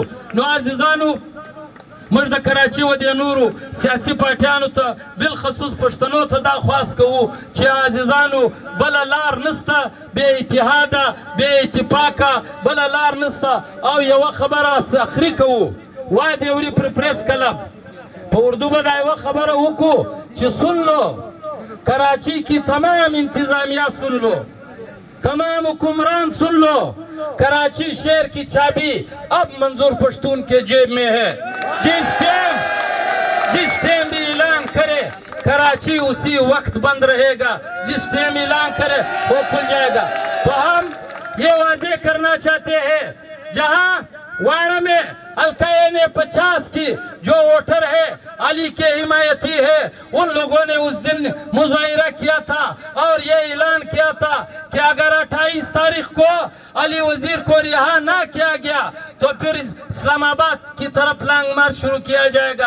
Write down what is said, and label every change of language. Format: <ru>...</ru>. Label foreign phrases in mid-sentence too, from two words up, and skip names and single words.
<ps>نو عزیزانو موږ د کراچي و دې نورو سیاسي پارټیانو ته بالخصوص پښتنو ته دا خواست کوو چې عزیزانو بله لار نسته بې اتحاده بې اتفاقه بله لار نسته او یوه خبره اخري کوو. وادي وری پر پریس کلب په اردو به دا یوه خبره وکړو چې</ps> <ur>سن لو کراچی کی تمام انتظامیہ سن لو تمام حکمران سن لو کراچی شہر کی چابی اب منظور پشتون کے جیب میں ہے. جس ٹائم بھی اعلان کرے کراچی اسی وقت بند رہے گا. جس ٹائم اعلان کرے وہ کھل جائے گا. تو ہم یہ واضح کرنا چاہتے ہیں جہاں واڑا میں علاقے نے 50 کی جو ووٹر ہے علی کے حمایتی ہے ان لوگوں نے اس دن مظاہرہ کیا تھا اور یہ اعلان کیا تھا کہ اگر 28 تاریخ کو علی وزیر کو رہا نہ کیا گیا تو پھر اسلام آباد کی طرف</ur> <en>long march</en> <ur>شروع کیا جائے گا.</ur>